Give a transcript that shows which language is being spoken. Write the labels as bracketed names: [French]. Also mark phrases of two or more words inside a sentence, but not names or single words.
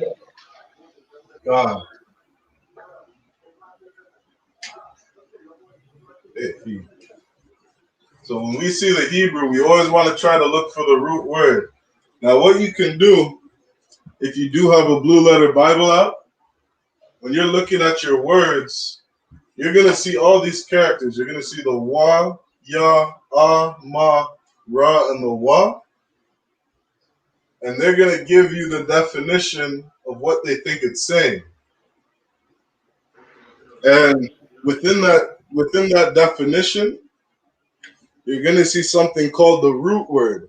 [English] God. It, he. So when we see the Hebrew, we always want to try to look for the root word. Now, what you can do, if you do have a blue letter Bible out, when you're looking at your words, you're going to see all these characters. You're going to see the wa, ya, ma, ra, and the wa. And they're going to give you the definition of what they think it's saying. And within that definition, you're going to see something called the root word.